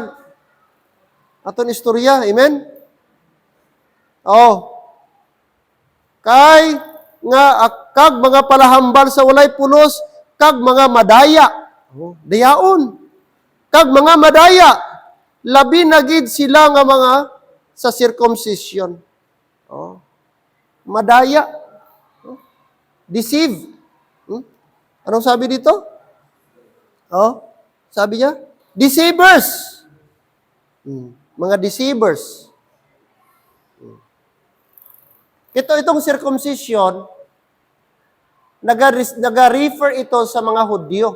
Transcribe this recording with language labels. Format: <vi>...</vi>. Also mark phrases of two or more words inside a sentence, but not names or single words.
<hil>Aton istorya, amen? Oh. Kay nga kag mga palahambal sa walay pulos, kag mga madaya. Oh, dayaon. Kag mga madaya, labi na gid sila nga mga sa circumcision. Oh. Madaya. Oh.</hil> <tl>Deceive. Anong sabi dito? Oh, sabi niya, deceivers. Mga deceivers. Itong circumcision, naga-refer ito sa mga Hudyo.</tl>